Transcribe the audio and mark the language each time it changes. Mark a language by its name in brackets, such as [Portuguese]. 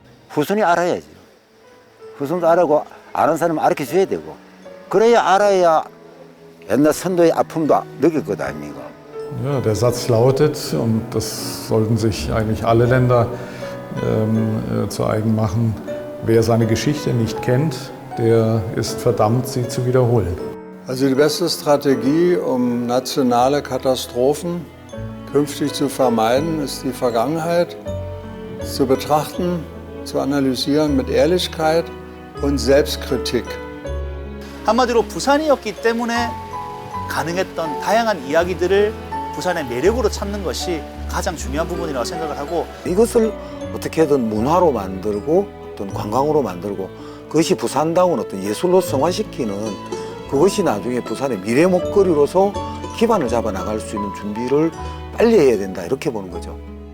[Korean] 후손이 알아야지. 후손도 알고 아는 사람은 가르쳐줘야 되고 그래야 알아야 옛날 선도의 아픔도 느낄 것 아닙니까? [German] Ja, der Satz lautet, und das sollten sich eigentlich alle Länder zu eigen machen, wer seine Geschichte nicht kennt, der ist verdammt, sie zu wiederholen. Also die beste Strategie, um nationale Katastrophen künftig zu vermeiden, ist die Vergangenheit zu betrachten, zu analysieren mit Ehrlichkeit und Selbstkritik. [Korean] 한마디로 부산이었기 때문에 가능했던 다양한 이야기들을 부산의 매력으로 찾는 것이 가장 중요한 부분이라고 생각을 하고 이것을 어떻게든 문화로 만들고 어떤 관광으로 만들고 그것이 부산다운 어떤 예술로 성화시키는 그것이 나중에 부산의 미래 먹거리로서 기반을 잡아 나갈 수 있는 준비를 빨리 해야 된다 이렇게 보는 거죠.